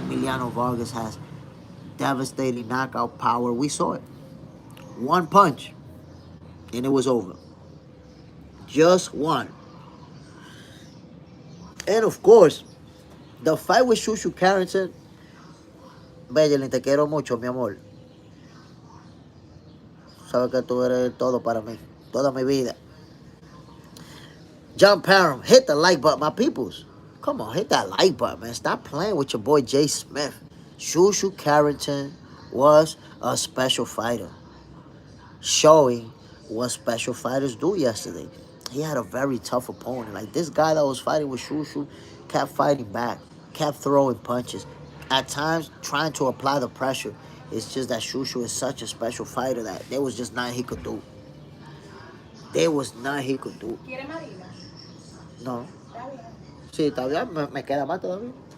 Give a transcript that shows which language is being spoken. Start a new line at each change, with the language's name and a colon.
English: Emiliano Vargas has devastating knockout power. We saw it. One punch, and it was over. Just one. And of course, the fight with Shushu Carrington.
Spanish: Virgil, te quiero mucho, mi amor. Sabes que tú eres todo para mí. Toda mi vida.
English: John Parham, hit the like button, my peoples. Come on, hit that like button, man. Stop playing with your boy Jay Smith. Shushu Carrington was a special fighter, showing what special fighters do yesterday. He had a very tough opponent. Like, this guy that was fighting with Shushu kept fighting back, kept throwing punches, at times trying to apply the pressure. It's just that Shushu is such a special fighter that there was just nothing he could do. There was nothing he could do.
Spanish: ¿Quiere Marina? No. Está bien. Sí, todavía me queda más todavía.